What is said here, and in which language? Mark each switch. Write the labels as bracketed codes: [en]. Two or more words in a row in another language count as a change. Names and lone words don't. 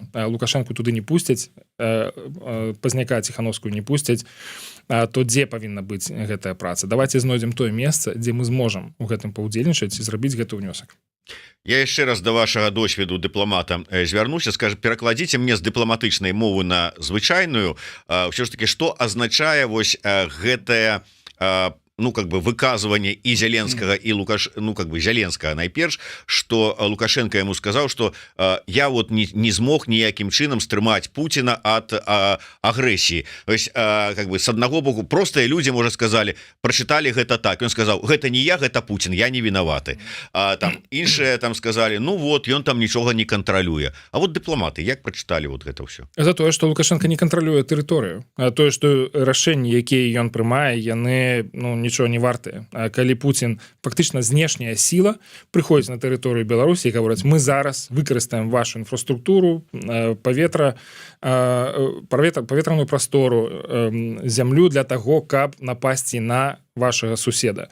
[be] Лукашэнку туды не пусцяць, Пазняка, Ціхановскую не пусцяць, то дзе павінна быць гэтая праца? Давайте знойдзем тое месца, дзе мы зможам у гэтым паўдзельнічаць і зрабіць гэты ўнёсак. Я яшчэ раз да вашага досведу дыпламата звярнуся, скажу, перакладзіце мне з дыпламатычнай мовы на звычайную, ўсё ж таки, што азначае вось гэтая [ru] как бы выказывание и Зеленского, и Зеленского найперш, что Лукашенко ему сказал, что я вот не смог [be] ніяким чином стрымаць [ru] Путина от агрессии. То есть, как бы с одного боку, простые люди, может, сказали, прочитали [be] гэта так. [ru] Он сказал, [be] гэта не я, гэта Путин, я не виноваты. [ru] Там іншие там сказали, ну вот, он там ничего не контролюе. А вот дипломаты, як прочитали вот гэта все? [be] За тое, что Лукашенко не контролюе тэрыторыю. Тое, что рашэнні, якія ён прымае, яны, нічого не вартыя. Калі Путин фактычна знешняя сіла прыходзіць на тэрыторыю Беларусі і гавораць, мы зараз выкарыстаем вашу інфраструктуру, паветраную прастору, зямлю для таго, каб напасці на вашага суседа.